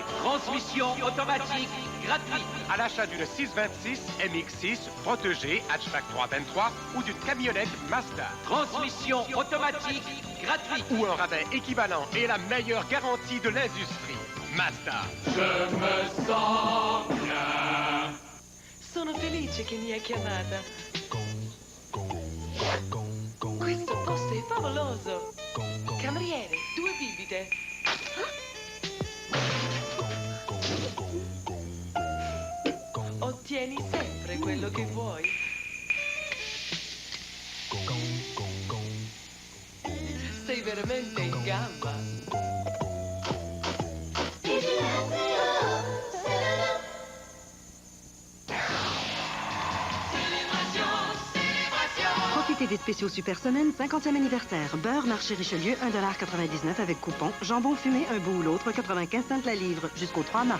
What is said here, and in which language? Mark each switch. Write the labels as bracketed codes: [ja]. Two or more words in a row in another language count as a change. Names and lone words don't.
[fr] Transmission automatique gratuite. À l'achat d'une 626 MX6 protégée hatchback 323 ou d'une camionnette Mazda. Transmission automatique gratuite. Ou un rabais équivalent et la meilleure garantie de l'industrie. Mazda. Je me sens bien. [it] Sono felice che mi hai chiamata. Questo posto è favoloso. Cameriere, 2 bibite. Ottieni sempre quello che vuoi. Sei veramente in gamba. [fr] Célébration, Profitez des spéciaux Super Semaine 50e anniversaire. Beurre marché Richelieu, 1,99 $ avec coupon. Jambon fumé, un bout ou l'autre, 95 cents la livre, jusqu'au 3 mars.